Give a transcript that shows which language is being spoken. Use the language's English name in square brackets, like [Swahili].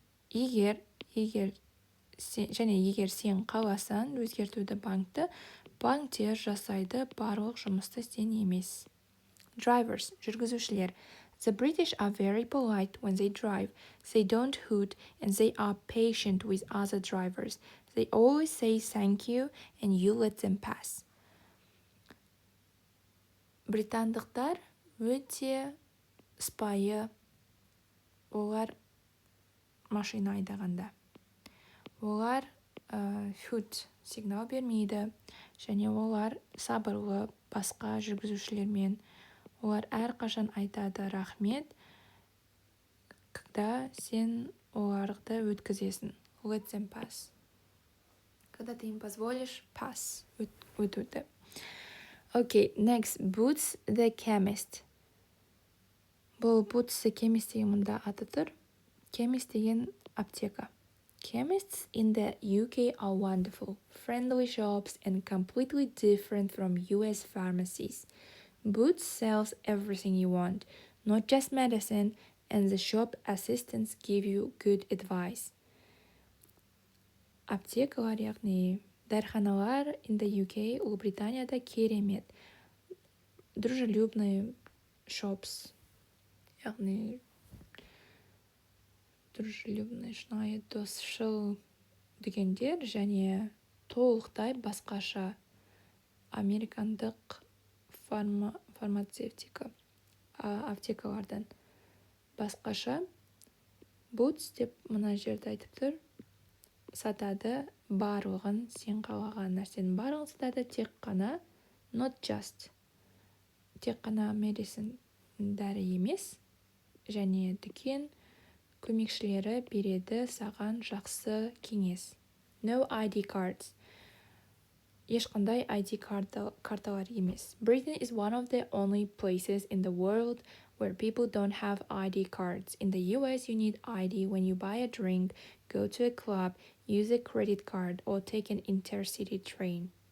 [Kazakh] Егер сен қаласаң өзгертуді банктер жасайды, барлық жұмысты сен емес. Drivers, жүргізушілер. [English] The British are very polite when they drive. They don't hoot and they are patient with other drivers. They always say thank you and you let them pass. [Kazakh] Британдықтар өте сыпайы, олар машина айдағанда. Олар hoot сигнал бермейді және олар сабырлы басқа жүргізушілермен. Олар әрқашан айтады рахмет, когда сен оларды өткізесің. [English] Let them pass. [Russian] Когда ты им позволишь pass, өтуді. [English] Okay, next, Boots the chemist. [Kazakh] Бұл Boots the chemist деген мұнда аты тұр. Chemist деген аптека. [English] Chemists in the UK are wonderful, friendly shops and completely different from US pharmacies. Boots sells everything you want, not just medicine, and the shop assistants give you good advice. [Kazakh] Аптекалар, яғни дәріханалар [English] in the UK, [Kazakh] Ұлыбританияда керемет. Дружелюбный shops, яғни дружелюбный, шынайы, досшыл дегендер және толықтай басқаша американдық фармацевтика аптекалардан басқаша. Boots деп мына жерде айтып тұр, сатады барлығын, сен қалаған нәрсенің барлығын сатады, тек қана [English] not just, [Kazakh] тек қана medicine дәрі емес, және дүкен көмекшілері береді саған жақсы кеңес. [English] No ID cards. [Kazakh] Ешқандай ID карталар емес. [English] Britain is one of the only places in the world where people don't have ID cards. In the US, you need ID when you buy a drink, go to a club, use a credit card, or take an intercity train.